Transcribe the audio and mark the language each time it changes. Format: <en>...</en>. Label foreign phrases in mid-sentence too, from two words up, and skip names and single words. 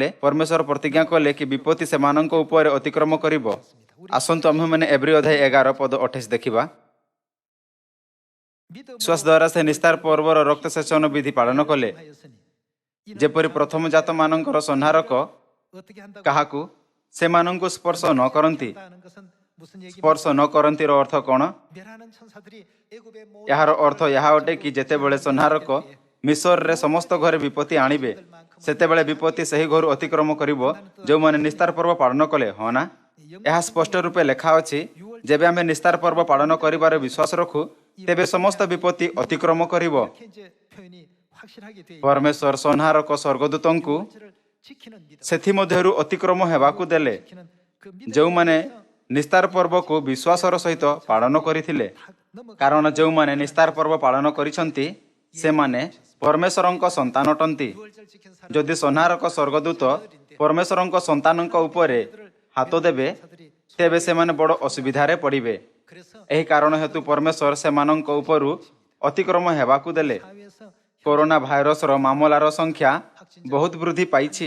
<or>ପରମେଶ୍ୱର ପ୍ରତିଜ୍ଞା କଲେ କି ବିପତ୍ତି ସେମାନଙ୍କ ଉପରେ ଅତିକ୍ରମ କରିବ। ଆସନ୍ତୁ ଆମ୍ଭେମାନେ ଏବ୍ରୀ ଅଧ୍ୟାୟ 11 ପଦ 28 ଦେଖିବା। ବିଶ୍ୱାସ ଦ୍ୱାରା ସେ ନିସ୍ତାର ପର୍ବର ରକ୍ତ ସେଚନ ବିଧି ପାଳନ କଲେ, ଯେପରି ପ୍ରଥମ ଜାତମାନଙ୍କର ସଂହାରକ</or> <ko>어떻게 한다고</ko> <or>କାହାକୁ ସେମାନଙ୍କୁ ସ୍ପର୍ଶ ନ କରନ୍ତି।</or> <ko>하는 것은 무슨 얘기입니까?</ko> <or>ସ୍ପର୍ଶ ନ କରନ୍ତିର ଅର୍ଥ କ'ଣ?</or> <ko>멸하는 천사들이 애굽의 모든</ko> <or>ଏହାର ଅର୍ଥ ଏହା ଅଟେ କି ଯେତେବେଳେ ସଂହାରକ ମିଶରରେ ସମସ୍ତ ଘରେ ବିପତ୍ତି ଆଣିବେ, ସେତେବେଳେ ବିପତ୍ତି ସେହି ଘରୁ ଅତିକ୍ରମ କରିବ ଯେଉଁମାନେ ନିସ୍ତାର ପର୍ବ ପାଳନ କଲେ। ହଁ ନା? ଏହା ସ୍ପଷ୍ଟ ରୂପେ ଲେଖା ଅଛି, ଯେବେ ଆମେ ନିସ୍ତାର ପର୍ବ ପାଳନ କରିବାର ବିଶ୍ୱାସ ରଖୁ, ତେବେ ସମସ୍ତ ବିପତ୍ତି ଅତିକ୍ରମ କରିବ।</or> <ko>이렇게 이제 표현이 확실하게 돼</ko> <or>ପରମେଶ୍ୱର ସଂହାରକ ସ୍ୱର୍ଗଦୂତଙ୍କୁ</or> <ko>있는 지키는 믿음,</ko> <or>ସେଥିମଧ୍ୟରୁ ଅତିକ୍ରମ ହେବାକୁ ଦେଲେ,</or> <ko>지키는 그 믿음</ko> <or>ଯେଉଁମାନେ ନିସ୍ତାର ପର୍ବକୁ ବିଶ୍ୱାସର ସହିତ ପାଳନ କରିଥିଲେ। କାରଣ ଯେଉଁମାନେ ନିସ୍ତାର ପର୍ବ ପାଳନ କରିଛନ୍ତି, ସେମାନେ ପରମେଶ୍ୱରଙ୍କ ସନ୍ତାନ ଅଟନ୍ତି।</or> <ko>유월절 지킨 사람</ko> <or>ଯଦି ସଂହାରକ ସ୍ୱର୍ଗଦୂତ ପରମେଶ୍ୱରଙ୍କ ସନ୍ତାନଙ୍କ ଉପରେ ହାତ ଦେବେ, ତେବେ ସେମାନେ ବଡ଼ ଅସୁବିଧାରେ ପଡ଼ିବେ।</or> <ko>그래서</ko> <or>ଏହି କାରଣ ହେତୁ ପରମେଶ୍ୱର ସେମାନଙ୍କ ଉପରୁ ଅତିକ୍ରମ ହେବାକୁ ଦେଲେ।</or> <ko>사회에서</ko> <or>କରୋନା ଭାଇରସର ମାମଲାର ସଂଖ୍ୟା ବହୁତ ବୃଦ୍ଧି ପାଇଛି।</or>